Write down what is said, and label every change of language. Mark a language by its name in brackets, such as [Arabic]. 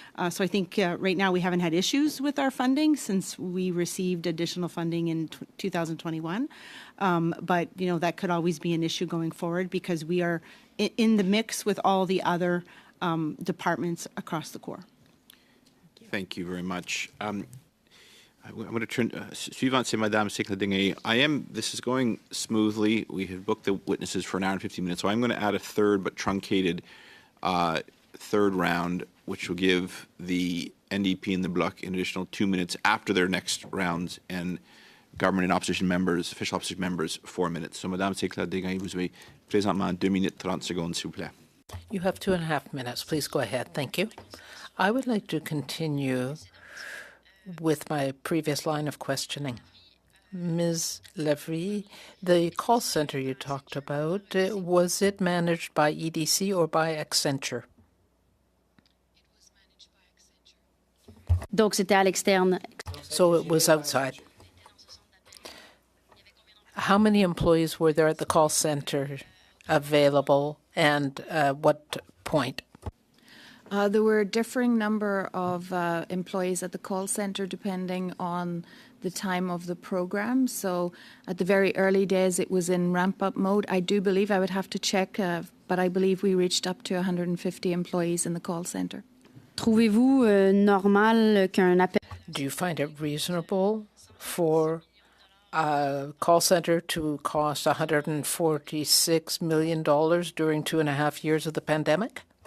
[English] So I think right now we haven't had issues with our funding since we received additional funding in 2021. But, that could always be an issue going forward because we are in the mix with all the other departments across the Corps. Thank you very much. I'm going to turn. [French] Suivante, c'est Madame Sécla-Dinguay. [English] This is going smoothly. We have booked the witnesses for an hour and 15 minutes, so I'm going to add a third but truncated third round, which will give the NDP and the Bloc an additional 2 minutes after their next rounds, and government and opposition members, official opposition members, 4 minutes. So, [French] Madame Sécla-Dinguay, vous avez présentement 2 minutes 30 secondes, s'il vous plaît. [English] You have 2.5 minutes. Please go ahead. Thank you. I would like to continue with my previous line of questioning. Ms. Levry, the call center you talked about, was it managed by EDC or by Accenture? [French] Donc, c'était à l'externe. [English] So it was outside. How many employees were there at the call center available, and what point? There were a differing number of employees at the call center depending on the time of the program. So at the very early days, it was in ramp-up mode. I do believe, I would have to check, but I believe we reached up to 150 employees in the call center. [French] Trouvez-vous normal qu'un appel... [English] Do you find it reasonable for a call center to cost $146 million during 2.5 years of the pandemic?